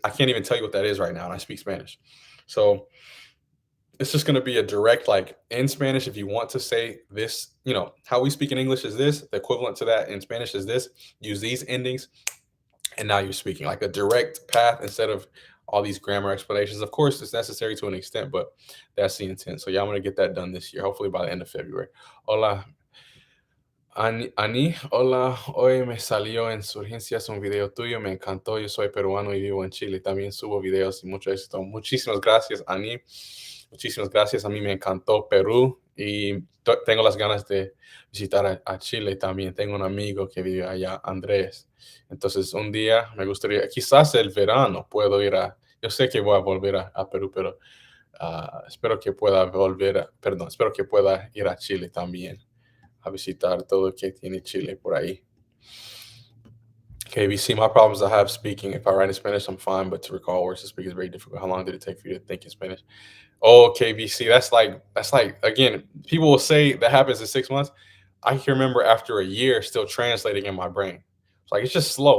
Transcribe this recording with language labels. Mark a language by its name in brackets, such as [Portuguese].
[English] I can't even tell you what that is right now, and I speak Spanish, so it's just going to be a direct, like in Spanish, if you want to say this, how we speak in English is this, the equivalent to that in Spanish is this, use these endings, and now you're speaking like a direct path instead of all these grammar explanations. Of course, it's necessary to an extent, but that's the intent. So, yeah, I'm going to get that done this year, hopefully by the end of February. [Spanish] Hola, Ani, hola, hoy me salió en Surgencias un video tuyo, me encantó, yo soy peruano y vivo en Chile, también subo videos y mucho éxito. Muchísimas gracias, Ani, muchísimas gracias, a mí me encantó Perú y tengo las ganas de visitar a Chile también, tengo un amigo que vive allá, Andrés, entonces un día me gustaría, quizás el verano puedo ir yo sé que voy a volver a Perú, pero espero que pueda espero que pueda ir a Chile también a visitar todo lo que tiene Chile por ahí. [English] KBC, my problems I have speaking. If I write in Spanish, I'm fine, but to recall words to speak is very difficult. How long did it take for you to think in Spanish? Oh, KBC, that's like again, people will say that happens in 6 months. I can remember after a year still translating in my brain. It's like it's just slow.